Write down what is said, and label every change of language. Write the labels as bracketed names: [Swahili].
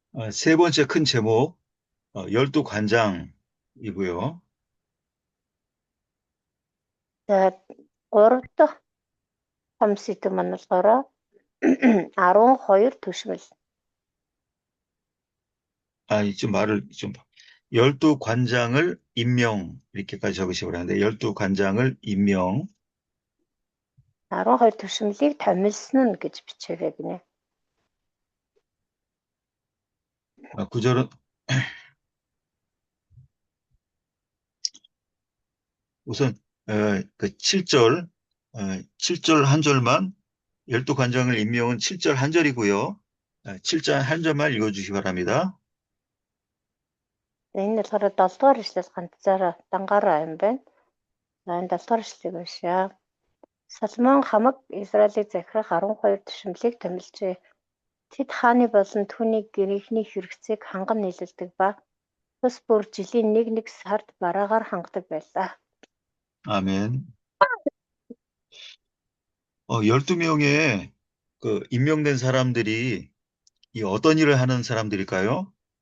[Korean] 세 번째 큰 제목, 12관장이고요. [Mongolian] За 3 дахь том сэдэв маань болохоор 12 төшмөл. [Korean] 좀 말을 좀 12관장을 임명 이렇게까지 적으시고 그러는데 12관장을 임명 [Mongolian] 12 төшмөлийг томилсон нь гэж бичээрэй гинэ. [Korean] 구절은 우선 그 7절 한 절만 12관장을 임명은 7절 한 절이고요. 7절 한 절만 읽어주시기 바랍니다. [Mongolian] Энэ болохоор 7 дугаар эшлээс ганцаараа дангаараа юм байна. За энэ 7 дугаар эшлэгийг уншъя. Соломон хамаг Израилийг захирах 12 төшмөлийг томилжээ. Тэд хааны болон түүний гэрийнхний хэрэгцээг ханган нийлүүлдэг ба тус бүр жилийн нэг сард бараагаар хангадаг байлаа. [Korean] 아멘. 12명의 그 임명된 사람들이 이 어떤 일을 하는 사람들일까요?